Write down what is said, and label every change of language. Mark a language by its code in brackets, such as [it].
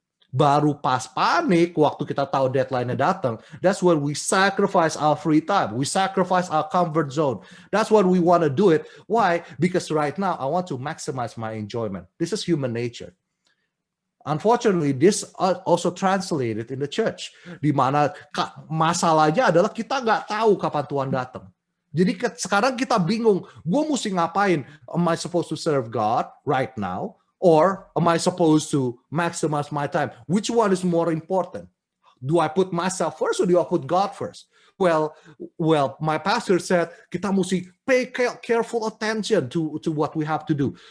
[id] Baru pas panik, waktu kita tahu deadline-nya datang, [en] that's when we sacrifice our free time. We sacrifice our comfort zone. That's what we want to do it. Why? Because right now, I want to maximize my enjoyment. This is human nature. Unfortunately, this also translated in the church. [id] Di mana masalahnya adalah kita nggak tahu kapan Tuhan datang. Jadi sekarang kita bingung, gue mesti ngapain? [en] Am I supposed to serve God right now? Or am I supposed to maximize my time? Which one is more important? Do I put myself first or do I put God first? Well, my pastor said [id] kita mesti [en] pay careful attention to what we have to do.